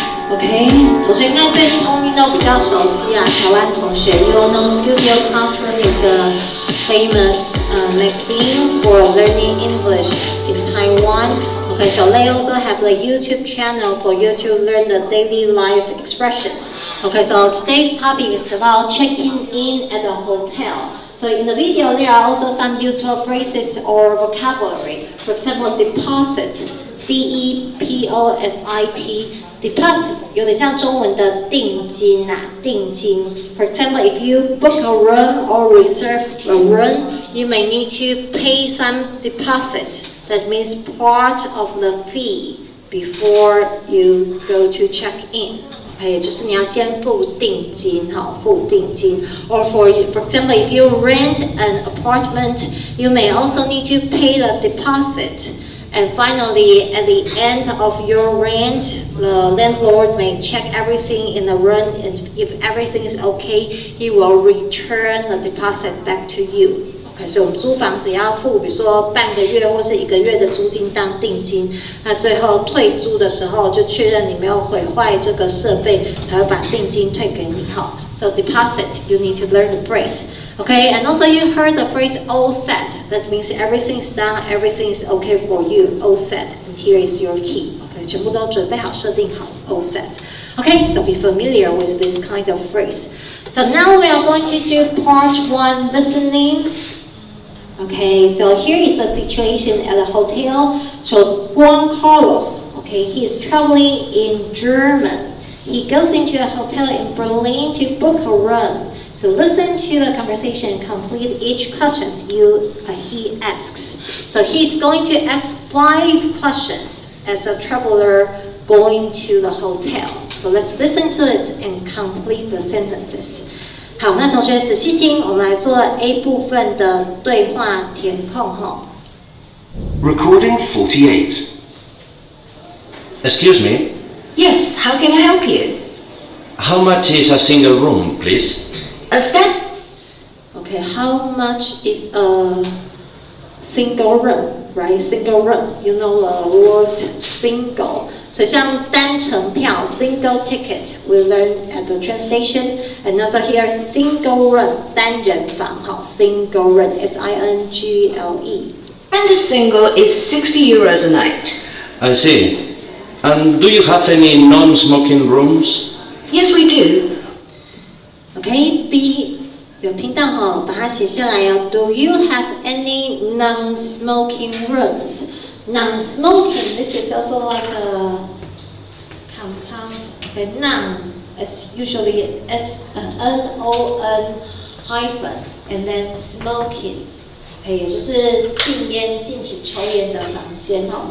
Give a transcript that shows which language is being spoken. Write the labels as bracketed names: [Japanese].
[Chinese] OK， 同学应该对通音都比较熟悉啊。台湾同学 [English] ，You all know Studio Classroom is a famous magazine for learning English in Taiwan. Okay, so they also have a YouTube channel for you to learn the daily life expressions. Okay, so today's topic is about checking in at a hotel. So in the video, there are also some useful phrases or vocabulary. For example, deposit, D-E-P-O-S-I-T. [Chinese] Deposit 有点像中文的定金啊，定金。 [English] For example, if you book a room or reserve a room, you may need to pay some deposit. That means part of the fee before you go to check in. [Chinese] Okay, 就是你要先付定金，好，付定金。 [English] Or for example, if you rent an apartment, you may also need to pay the deposit And finally, at the end of your rent, the landlord may check everything in the room, and if everything is okay, he will return the deposit back to you. [Chinese] OK， 所以我们租房子要付，比如说半个月或是1个月的租金当定金，那最后退租的时候就确认你没有毁坏这个设备，才会把定金退给你哈。 [English] So deposit, you need to learn the phrase. Okay, and also you heard the phrase all set. That means everything's done, everything is okay for you. All set. And here is your key. [Chinese] Okay, 全部都准备好，设定好 all set. [English] Okay, so be familiar with this kind of phrase. So now we are going to do part 1, listening. Okay, so here is the situation at a hotel. So Juan Carlos, okay, he is traveling in Germany. He goes into a hotel in Berlin to book a room. So listen to the conversation and complete each question he asks. So he's going to ask 5 questions as a traveler going to the hotel. So let's listen to it and complete the sentences. [Chinese] 好，那同学仔细听，我们来做 A 部分的对话填空哈。 [English] Recording 48. Excuse me, Yes, how can I help you? how much is a single room, please? A step? Okay, how much is a single room, right? Single room, you know the word single. [Chinese] 所以像单程票 [English] single ticket, we learn at the train station. And also here single room, 单人房 single room, S-I-N-G-L-E. And the single is 60 euros a night. I see. And do you have any non-smoking rooms? Yes, we do. [Chinese] Okay, B 有听到哈，把它写下来哦。 [English] Do you have any non-smoking rooms? Non-smoking, this is also like a compound. Okay, non is usually S-N-O-N hyphen and then smoking. [Chinese] Okay, 也就是禁烟、禁止抽烟的房间哈。